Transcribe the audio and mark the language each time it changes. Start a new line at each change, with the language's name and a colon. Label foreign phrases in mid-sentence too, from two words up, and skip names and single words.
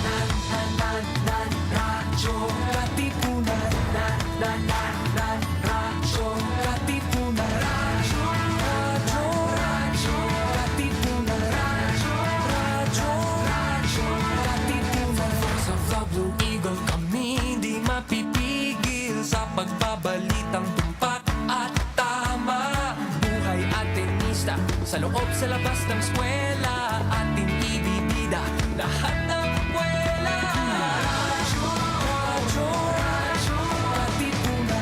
Filipino: Radyo, Katipunan. Radyo, Katipunan. Radyo, radyo, radyo, Katipunan. Radyo, radyo, Katipunan.
English: Voice of the Blue Eagle,
Filipino: kami di mapipigil sa pagbabalitang tumpak at tama. Buhay at tenista, sa loob sa labas ng eskwela, ating ibibida lahat ng buwela. Radyo, radyo, radyo, Katipunan.